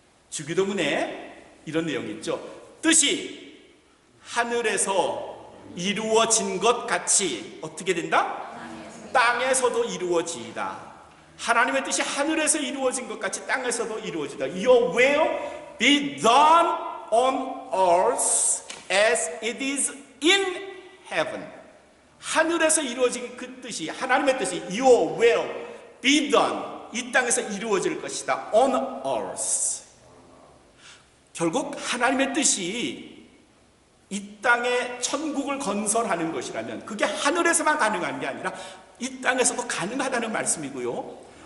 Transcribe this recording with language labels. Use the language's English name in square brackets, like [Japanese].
[Korean] 주기도문에 이런 내용이 있죠. 뜻이 하늘에서 이루어진 것 같이 어떻게 된다? 땅에서도 이루어지이다. 하나님의 뜻이 하늘에서 이루어진 것 같이 땅에서도 이루어지다. [English] Your will be done on earth as it is in heaven. [Korean] 하늘에서 이루어진 그 뜻이, 하나님의 뜻이 [English] Your will be done, [Korean] 이 땅에서 이루어질 것이다. [English] On earth. [Korean] 결국 하나님의 뜻이 이 땅에 천국을 건설하는 것이라면 그게 하늘에서만 가능한 게 아니라 이 땅에서도 가능하다는 말씀이고요.